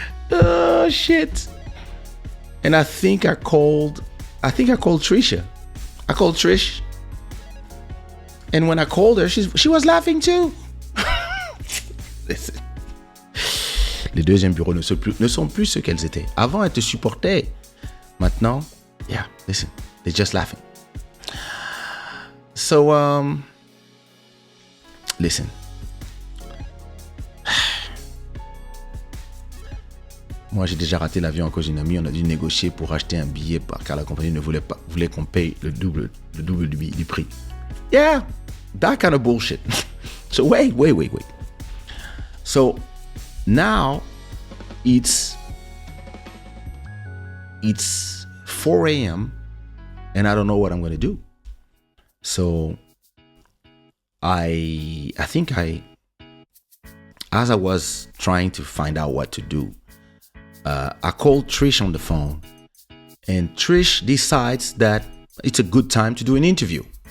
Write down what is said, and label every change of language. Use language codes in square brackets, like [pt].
[en] Oh, shit. And I think I called Trisha. I called Trish. And when I called her, she was laughing too. Listen. [fr] Les deuxièmes bureaux ne sont plus ce qu'elles étaient. Avant, elles te supportaient. Maintenant, [en] yeah, listen, they're just laughing. So, listen. [fr] Moi, j'ai déjà raté l'avion à cause d'une amie. On a dû négocier pour acheter un billet car la compagnie ne voulait qu'on paye le double du prix. [en] Yeah, that kind of bullshit. So wait. So now it's 4 a.m. and I don't know what I'm going to do. So I think as I was trying to find out what to do, I called Trish on the phone, and Trish decides that it's a good time to do an interview.